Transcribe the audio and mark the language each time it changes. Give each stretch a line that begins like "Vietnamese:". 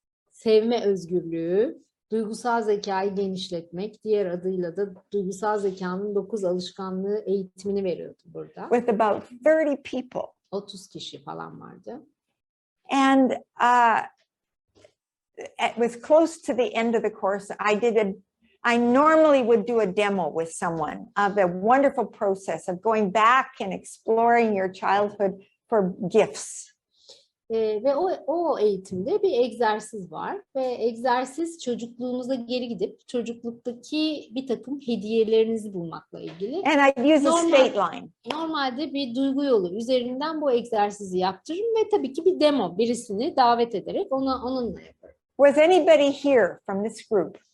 Turkish: Sevme özgürlüğü, duygusal zekayı genişletmek, diğer adıyla da duygusal zekanın 9 alışkanlığı eğitimini veriyordu burada.
English: With about 30 people.
Turkish: 30 kişi falan vardı.
English: And it was close to the end of the course. I normally would do a demo with someone of the wonderful process of going back and exploring your childhood for gifts.
Turkish: Ve o eğitimde bir egzersiz var ve egzersiz çocukluğunuza geri gidip çocukluktaki bir takım hediyelerinizi bulmakla ilgili.
English: And I'd use a state line.
Turkish: Normalde bir duygu yolu üzerinden bu egzersizi yaptırırım ve tabii ki bir demo, birisini davet ederek onunla yaparım.
English: Was anybody here from this group?